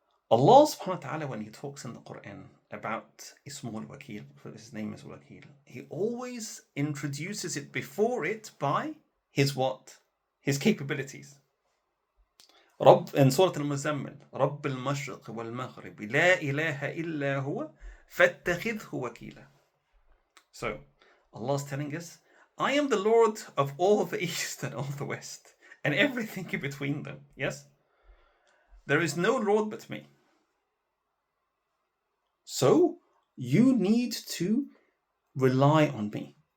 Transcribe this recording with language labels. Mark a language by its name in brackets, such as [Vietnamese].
[English] Allah subhanahu wa ta'ala, when he talks in the Quran about Ismul Wakeel, his name is Wakeel, he always introduces it before it by his what? His capabilities. In Surah Al-Muzammil, [Arabic] رب المشرق والمغرب لا إله إلا هو فاتخذه وكيلا. [English] So Allah is telling us, I am the Lord of all the east and all the west and everything in between them. Yes? There is no Lord but me. So you need to rely on me.